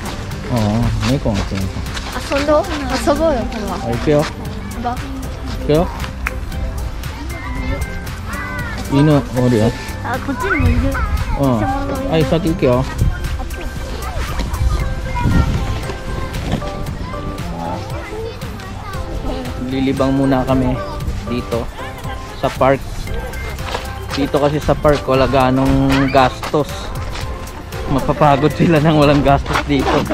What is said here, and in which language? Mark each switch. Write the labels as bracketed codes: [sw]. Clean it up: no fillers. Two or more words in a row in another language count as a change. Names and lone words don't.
[ja] 猫が嫌い。遊ぼうよ、これは。行くよ。行くよ。犬おるよ。こっちにもいる。はい、先行くよ。 [tl] Lilibang muna kami dito sa park. Dito kasi sa park wala ganong gastos. Mapapagod sila nang walang gastos dito.